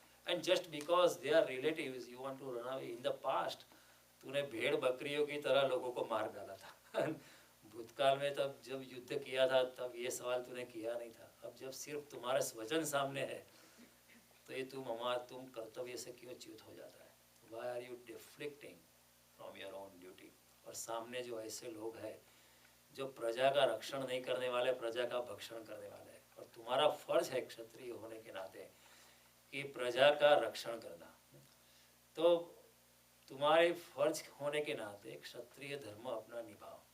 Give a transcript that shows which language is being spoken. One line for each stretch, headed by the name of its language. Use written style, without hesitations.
English: And just because they are relatives, you want to run away. In the past,
Hindi: तूने भेड़ बकरियों की तरह लोगों को मार डाला था। भूतकाल में तब जब युद्ध किया था तब ये सवाल तूने किया नहीं था। अब जब सिर्फ तुम्हारा स्वजन सामने है तो ये तुम कर्तव्य से क्यों च्युत हो जाता है?
English: Why are you deflecting from your own duty?
Hindi: और सामने जो ऐसे लोग हैं जो प्रजा का रक्षण नहीं करने वाले, प्रजा का भक्षण करने वाले हैं, और तुम्हारा फर्ज है क्षत्रिय होने के नाते कि प्रजा का रक्षण करना। तो तुम्हारे फर्ज होने के नाते क्षत्रिय धर्म अपना निभाओ।